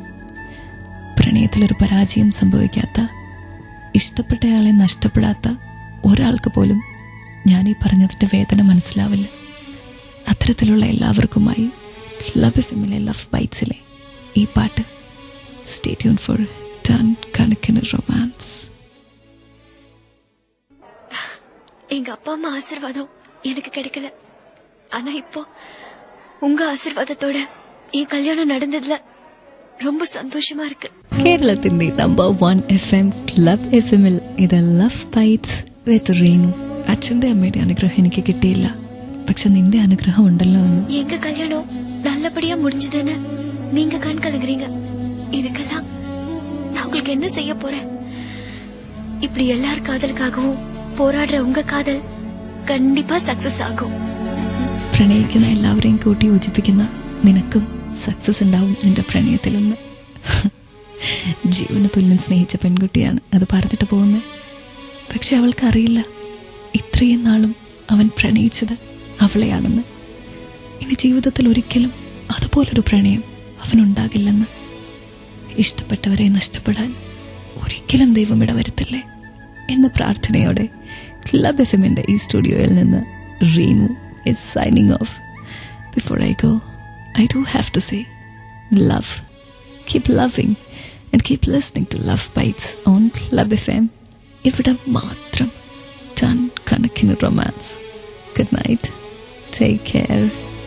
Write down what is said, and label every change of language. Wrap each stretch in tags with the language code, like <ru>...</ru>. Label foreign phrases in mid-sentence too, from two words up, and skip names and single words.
<ml>പ്രണയത്തിലൊരു പരാജയം സംഭവിക്കാത്ത, ഇഷ്ടപ്പെട്ടയാളെ നഷ്ടപ്പെടാത്ത ഒരാൾക്ക് പോലും ഞാൻ ഈ പറഞ്ഞതിൻ്റെ വേദന മനസ്സിലാവില്ല. അത്തരത്തിലുള്ള എല്ലാവർക്കുമായി ക്ലബ് എഫ്എമ്മിലെ ലവ് ബൈറ്റ്സിലെ ഈ പാട്ട്.</ml> <en>stay tune for</en> <ml>ടൺ കണക്കിന് റൊമാൻസ്.</ml> <ta>எங்க அப்பா அம்மா ஆசீர்வாதம் எனக்கு கிடைக்கல. ஆனா இப்போ உங்க ஆசீர்வாதத்தோட என் கல்யாணம் நடந்ததுல ரொம்ப சந்தோஷமா இருக்கு.</ta> <ml>കേരളത്തിന്റെ നമ്പർ 1 FM ക്ലബ് എഫ്എമ്മിൽ ഇത് ലവ് ബൈറ്റ്സ് വിത്ത് റീനു. അച്ഛന്റെ അമ്മയുടെ അനുഗ്രഹം എനിക്ക് കിട്ടിയില്ല, പക്ഷെ നിന്റെ അനുഗ്രഹം ഉണ്ടല്ലോ എന്ന്.</ml> <ta>எங்க கல்யாணம் நல்லபடியா முடிஞ்சதுன்னு நீங்க கண் கலங்குறீங்க. இதுக்கெல்லாம் நான் உங்களுக்கு என்ன செய்ய போறேன்? இப்படி எல்லார் காதலுக்காகவும் போராடுற உங்க காதல் கண்டிப்பா</ta> <ml>സക്സസ് ആകും. പ്രണയിക്കുന്ന എല്ലാവരെയും കൂട്ടി യോജിപ്പിക്കുന്ന നിനക്കും സക്സസ് ഉണ്ടാവും നിന്റെ പ്രണയത്തിലൊന്ന്. ജീവന തുല്യം സ്നേഹിച്ച പെൺകുട്ടിയാണ് അത് പറഞ്ഞിട്ട് പോകുന്നത്. പക്ഷെ അവൾക്കറിയില്ല ഇത്രയും നാളും അവൻ പ്രണയിച്ചത് അവളെയാണെന്ന്. ഇനി ജീവിതത്തിൽ ഒരിക്കലും അതുപോലൊരു പ്രണയം അവനുണ്ടാകില്ലെന്ന്. ഇഷ്ടപ്പെട്ടവരെ നഷ്ടപ്പെടാൻ ഒരിക്കലും ദൈവം ഇടവരുത്തില്ലേ എന്ന പ്രാർത്ഥനയോടെ ക്ലബ് എഫ്എമ്മിന്റെ ഈ സ്റ്റുഡിയോയിൽ നിന്ന് റീനു</ml> <en>is signing off. Before I go, I do have to say, love. Keep loving and keep listening to Love Bites on Club FM.</en> <ml>ഇവിടെ മാത്രം ടൺ കണക്കിന് റൊമാൻസ്.</ml> <en>Good night. Take care.</en>